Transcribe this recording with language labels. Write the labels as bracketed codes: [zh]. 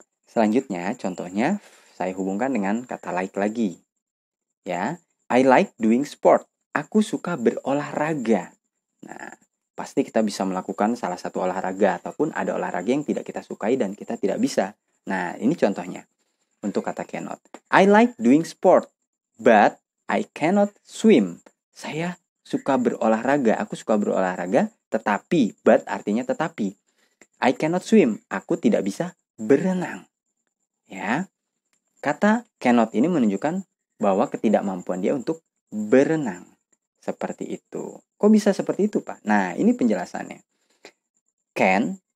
[id] Selanjutnya, contohnya saya hubungkan dengan kata like lagi. Ya, [en] I like doing sport. [id] Aku suka berolahraga. Nah, pasti kita bisa melakukan salah satu olahraga ataupun ada olahraga yang tidak kita sukai dan kita tidak bisa. Nah, ini contohnya. Untuk kata cannot. [en] I like doing sport, but I cannot swim. [id] Saya suka berolahraga. Aku suka berolahraga, tetapi, but artinya tetapi. [en] I cannot swim. [id] Aku tidak bisa berenang. Ya. Kata cannot ini menunjukkan bahwa ketidakmampuan dia untuk berenang. Seperti itu. Kok bisa seperti itu, Pak? Nah, ini penjelasannya. Can